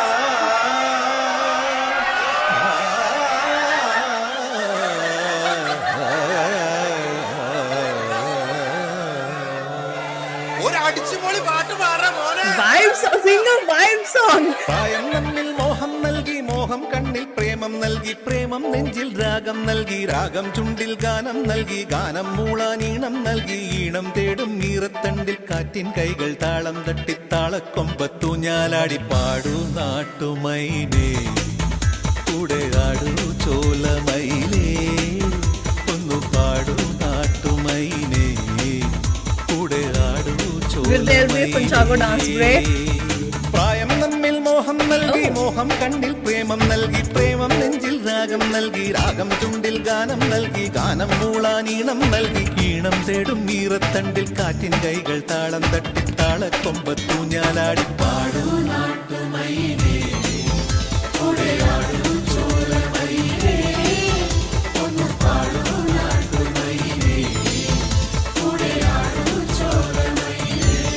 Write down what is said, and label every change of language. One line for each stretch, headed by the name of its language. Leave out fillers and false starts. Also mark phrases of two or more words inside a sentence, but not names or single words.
English: Sing a vibe song.
Malayalam: പ്രായം നമ്മിൽ മോഹം നൽകി, മോഹം കണ്ണിൽ പ്രേമം നൽകി, പ്രേമം നെഞ്ചിൽ രാഗം നൽകി, രാഗം ചുണ്ടിൽ ഗാനം നൽകി, ഗാനം മൂളാനീണം നൽകി, ഈണം തേടും ഈറത്തണ്ടിൽ കാറ്റിൻ കൈകൾ താളം തട്ടി താളക്കൊമ്പത്ത് ഊഞ്ഞാലാടി പാടൂ നാട്ടുമൈനേ കൂടെ ആടൂ ചോലമയിലേ ഒന്നു പാടൂ നാട്ടുമൈനേ കൂടെ ആടൂ ചോലമയിലേ.
English: Will there be a Kunchako dance break?
Malayalam: പ്രായം നമ്മിൽ മോഹം നൽകി, മോഹം കണ്ണിൽ പ്രേമം നൽകി, പ്രേമം നെഞ്ചിൽ രാഗം നൽകി, രാഗം ചുണ്ടിൽ ഗാനം നൽകി, ഗാനം മൂളാനീണം നൽകി, ഈണം തേടും ഈറത്തണ്ടിൽ കാറ്റിൻ കൈകൾ താളം തട്ടി താളക്കൊമ്പത്ത് ഊഞ്ഞാലാടി പാടൂ നാട്ടുമൈനേ കൂടെ ആടൂ ചോലമയിലേ ഒന്നു പാടൂ നാട്ടുമൈനേ കൂടെ ആടൂ ചോലമയിലേ.